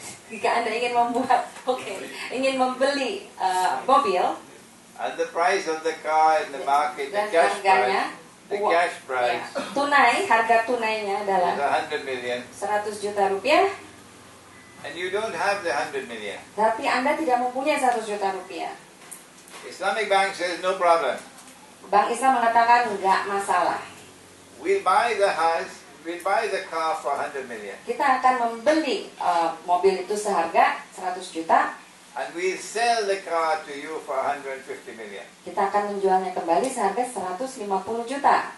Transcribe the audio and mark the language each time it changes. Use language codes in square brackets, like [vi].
[id] Jika Anda ingin ingin membeli mobil [en] and the price of the car in the market, the [id] dan [en] cash [id] harganya [en] price, the cash price [id] harga tunainya [en] is [id] adalah [en] 100 million, [id] 100 juta rupiah, [en] and you don't have the 100 million. [id] tapi Anda tidak mempunyai 100 juta rupiah. [en] Islamic bank says no problem. [id] Bank Islam mengatakan enggak masalah. [en] We'll buy the house, we'll buy the car for 100 million. [id] Kita akan membeli mobil itu seharga 100 juta, [en] and we sell the car to you for 150 million. [id] Kita akan menjualnya kembali seharga 150 juta.